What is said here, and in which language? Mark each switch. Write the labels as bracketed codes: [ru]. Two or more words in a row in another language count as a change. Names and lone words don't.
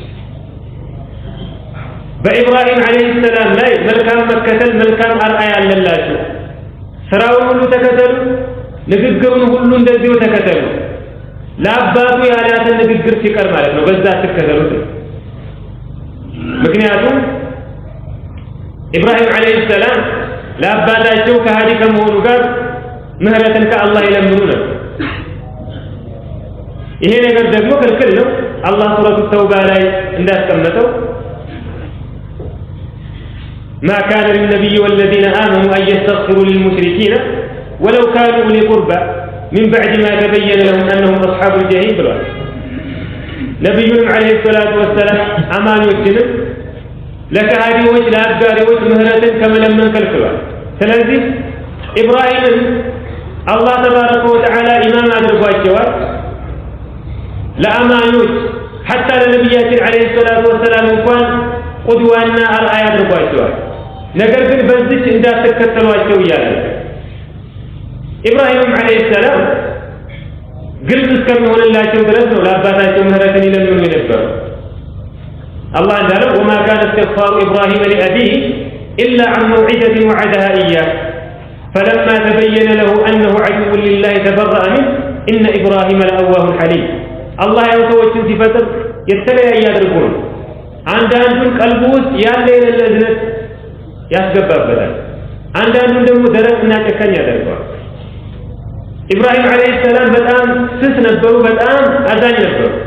[am] በኢብራሂም [ar] عليه السلام [am] ላይ መልካም መከተል መልካም አርአያ አለላችሁ። ስራውን ሁሉ ተከተሉ፣ ንግግሩን ሁሉ እንደዚሁ ተከተሉ። ለአባቱ ያላትን ንግግር ሲቀር ማለት ነው በዛ ተከተሉት። ምክንያቱም ኢብራሂም ዐለይሂ ሰላም ለአባታቸው ከሃዲ ከመሆኑ ጋር ምህረትን ከአላህ ይለምኑ ነበር። ይሄ ነገር ደግሞ ክልክል ነው። አላህ ሱረቱ ተውባ ላይ እንዳስቀመጠው [ar] ما كان للنبي والذين آمنوا أن يستغفروا للمشركين ولو كانوا أولي قربى من بعد ما تبين لهم أنهم أصحاب الجحيم [am] ብሏል። ነብዩም [ar] عليه الصلاة والسلام [am] አማኞችንም ለከሃዲዎች ለአጋሪዎች ምህረትን ከመለመን ከልክሏል። ስለዚህ ኢብራሂምን አላህ [ar] تبارك وتعالى [am] ኢማም አድርጓቸዋል። ለአማኞች ሐታ ለነብያችን [ar] عليه الصلاة والسلام [am] እንኳን ቁድዋና አርአያ አድርጓቸዋል። ነገር ግን በዚህ እንዳትከተሏቸው እያለ ኢብራሂም [ar] عليه السلام [am] ግልጽ እስከሚሆንላቸው ድረስ ነው ለአባታቸው ምህረትን ይለምኑ የነበረው። አላህ እንዳለው [ar] وما كان استغفار إبراهيم لأبيه إلا عن موعدة وعدها إياه فلما تبين له أنه عدو لله تبرأ منه إن إبراهيم لأواه حليم። [am] አላህ ያው ሰዎችን ሲፈጥር የተለያየ አድርጎ ነው። አንዳንዱን ቀልቡ ውስጥ ያለ የሌለ እዝነት ያስገባበታል፣ አንዳንዱን ደግሞ ደረቅና ጨካኝ ያደርገዋል። ኢብራሂም [ar] عليه السلام [am] በጣም ስስ ነበሩ፣ በጣም አዛኝ ነበሩ።